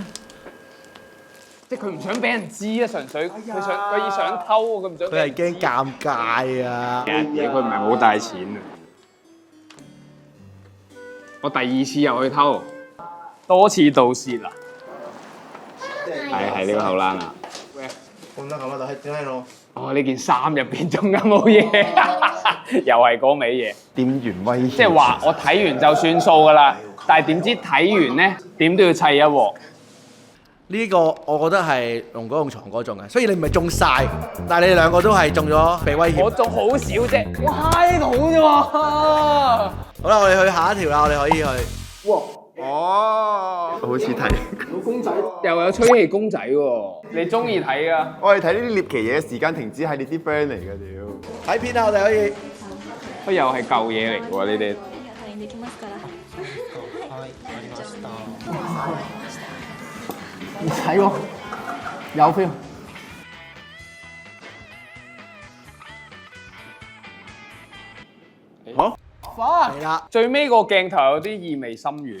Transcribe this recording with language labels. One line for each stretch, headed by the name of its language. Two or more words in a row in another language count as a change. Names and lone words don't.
Cantonese: 即係佢唔想俾人知啊，純粹佢想偷，佢唔想。佢係驚尷尬啊！嘢佢唔係冇帶錢啊！我第二次又去偷，多次盜竊啊！係呢個後欄啊！
Japanese: こんなのまだ入ってないの？
Cantonese: 哦，呢件衫入邊仲有冇嘢？又係嗰味嘢。店員威脅，即係話我睇完就算數㗎啦，但係點知睇完咧點都要砌一鑊。呢個我覺得係龍哥同床哥中嘅，雖然你唔係中晒，但係你哋兩個都係中咗被威脅。我仲好少啫。哇，嗨到啫喎！好啦，我哋去下一條啦，我哋可以去。哦，好似睇。又有吹氣公仔喎，你中意睇㗎？我哋睇呢啲獵奇嘢嘅時間停止係你啲 friend 嚟嘅屌。睇片啊，我哋可以。不又係舊嘢嚟喎，呢啲。
Japanese: 退院できますから。
Cantonese: 你睇喎，有 feel。係啦，最尾個鏡頭有啲意味深遠。